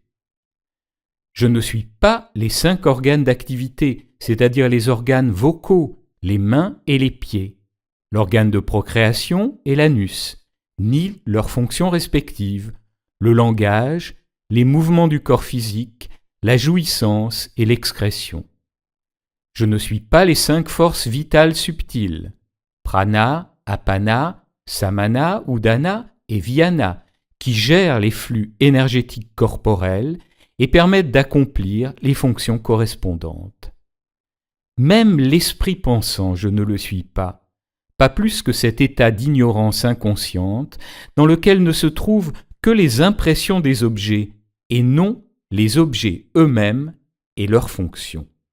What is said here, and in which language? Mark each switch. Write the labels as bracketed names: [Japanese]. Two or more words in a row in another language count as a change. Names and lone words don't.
[French] Je ne suis pas les 5 organes d'activité, c'est-à-dire les organes vocaux, les mains et les pieds, l'organe de procréation et l'anus, ni leurs fonctions respectives, le langage, les mouvements du corps physique, la jouissance et l'excrétion. Je ne suis pas les 5 forces vitales subtiles, prana, apana, samana, udana et vyana, qui gèrent les flux énergétiques corporels et permettent d'accomplir les fonctions correspondantes. Même l'esprit pensant, je ne le suis pas plus que cet état d'ignorance inconsciente dans lequel ne se trouvent que les impressions des objets et non les objets eux-mêmes et leurs fonctions.